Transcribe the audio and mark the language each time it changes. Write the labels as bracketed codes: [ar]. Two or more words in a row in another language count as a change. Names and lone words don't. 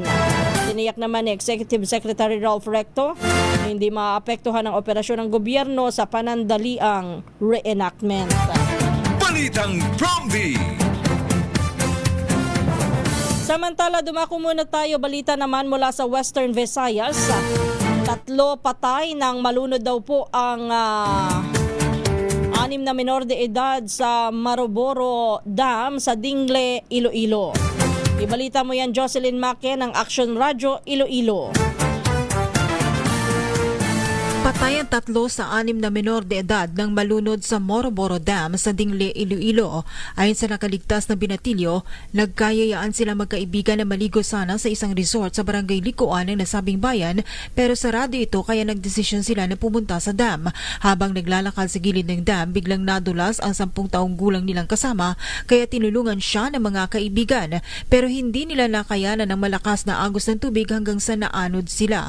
[tl] Tiniyak naman ni Executive Secretary Ralph Recto na hindi maapektuhan ang operasyon ng gobyerno sa panandaliang reenactment. Balitang Prompty. Samantala, dumako muna tayo. Balita naman mula sa Western Visayas. 3 patay nang malunod daw po ang 6 na menor de edad sa Maroboro Dam sa Dingle, Iloilo. Ibalita mo yan, Jocelyn Maque ng Action Radio, Iloilo. Patay ang 3 sa 6 na menor de edad nang malunod sa Moroboro Dam sa Dingle, Iloilo. Ayon sa nakaligtas na binatilyo, nagkayayaan sila magkaibigan na maligo sana sa isang resort sa barangay Likuan ng nasabing bayan, pero sarado ito kaya nagdesisyon sila na pumunta sa dam. Habang naglalakad sa gilid ng dam, biglang nadulas ang 10 taong gulang nilang kasama kaya tinulungan siya ng mga kaibigan, pero hindi nila nakayanan ng malakas na agos ng tubig hanggang sa naanod sila.